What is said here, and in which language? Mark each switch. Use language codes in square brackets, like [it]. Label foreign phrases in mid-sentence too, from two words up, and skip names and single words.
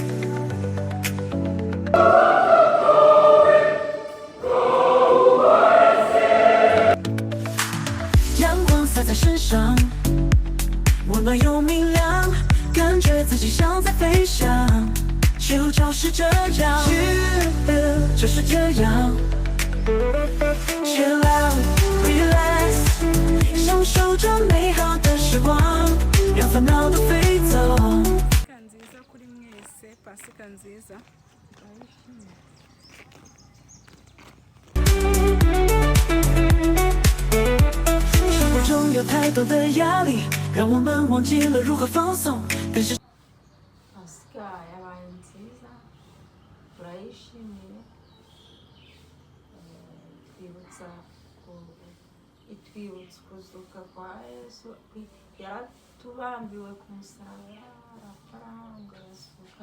[zh] 阳光洒在身上，温暖又明亮，感觉自己像在飞翔，就就是这样，就是这样。 [en] Chill out, relax， [zh] 享受着美好的时光，让烦恼都飞走。 [rw] Pasika nziza kuri mwese, Pasika nziza. [zh] 生活中有太多的压力，让我们忘记了如何放松。但是 [rw] Pasika yabaye nziza, turayishimiye. Itwibutsa kuzuka kwa Yesu, yaratubambiwe ku musaraba, arafaranga arasuka.